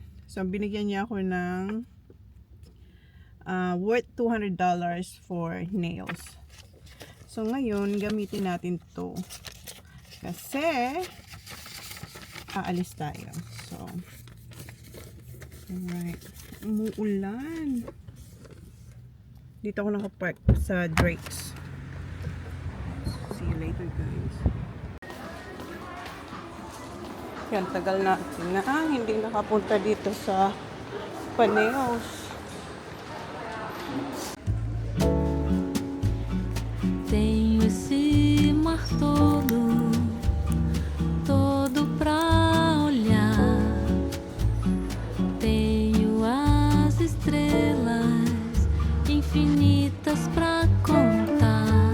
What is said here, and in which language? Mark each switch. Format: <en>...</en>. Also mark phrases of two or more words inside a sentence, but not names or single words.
<tl>So binigyan niya ako ng</tl> <en>worth $200 for nails.</en> <tl>So ngayon gamitin natin to kasi aalis tayo.</tl> <en>So alright,</en> <tl>umuulan. Dito ako nakapark sa Drake's.</tl> <en>See you later guys.</en> <tl>Yan, tagal natin na hindi nakapunta dito sa Paneos.</tl> <pt>Tenho esse mar todo, todo pra olhar. Tenho as estrelas infinitas pra contar.</pt>